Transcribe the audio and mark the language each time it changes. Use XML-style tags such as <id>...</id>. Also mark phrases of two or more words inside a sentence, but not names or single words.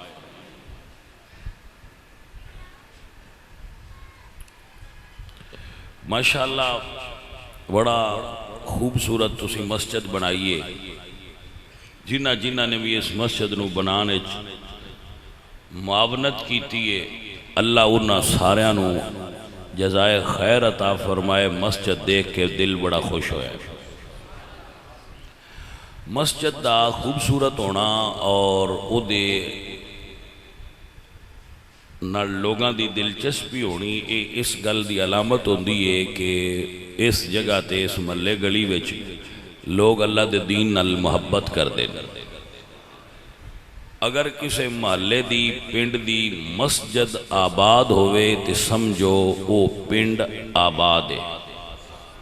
<pa>ماشاءاللہ بڑا خوبصورت تسی مسجد بنائیے. جنہ نے بھی اس مسجد نو بنانے معاونت کیتی ہے، اللہ انہاں ساریاں نو جزائے خیر عطا فرمائے. مسجد دیکھ کے دل بڑا خوش ہویا. مسجد دا خوبصورت ہونا اور او دے نال لوگاں دی دلچسپی ہونی، اس گل دی علامت ہوندی ہے کہ اس جگہ تے اس محلے گلی وچ لوگ اللہ دے دین نال محبت کر دے. اگر کسی محلے دی پنڈ دی مسجد آباد ہوئے تے سمجھو وہ پنڈ آباد ہے.</pa>